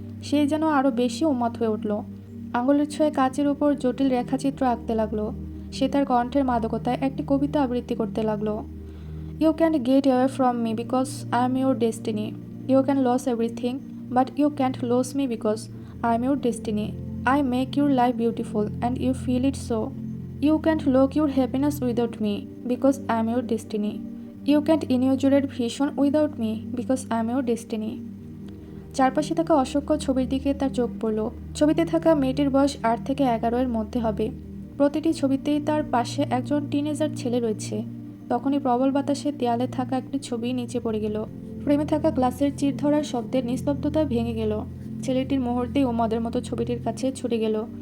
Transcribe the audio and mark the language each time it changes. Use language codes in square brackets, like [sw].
[bn] সে যেন আরও বেশি উন্মাদ হয়ে উঠল। আঙুলের ছোঁয়ে কাচের উপর জটিল রেখাচিত্র আঁকতে লাগলো। সে তার কণ্ঠের মাদকতায় একটি কবিতা আবৃত্তি করতে লাগলো। [en] You can't get away from me because I am your destiny. You can lose everything, but you can't lose me because I am your destiny. I make your life beautiful and you feel it so. You can't lock your happiness without me because I am your destiny. You can't inaugurate vision without me because I am your destiny. [bn] চারপাশে থাকা অসংখ্য ছবির দিকে তার চোখ পড়ল। ছবিতে থাকা মেয়েটির বয়স 8 থেকে 11 এর মধ্যে হবে। প্রতিটি ছবিতেই তার পাশে একজন টিনেজার ছেলে রয়েছে। তখনই প্রবল বাতাসে দেয়ালে থাকা একটি ছবি নিচে পড়ে গেল। ফ্রেমে থাকা গ্লাসের চির ধরার শব্দের নিস্তব্ধতা ভেঙে গেল। ছেলেটির মুহূর্তেই উন্মাদের মতো ছবিটির কাছে ছুটে গেল।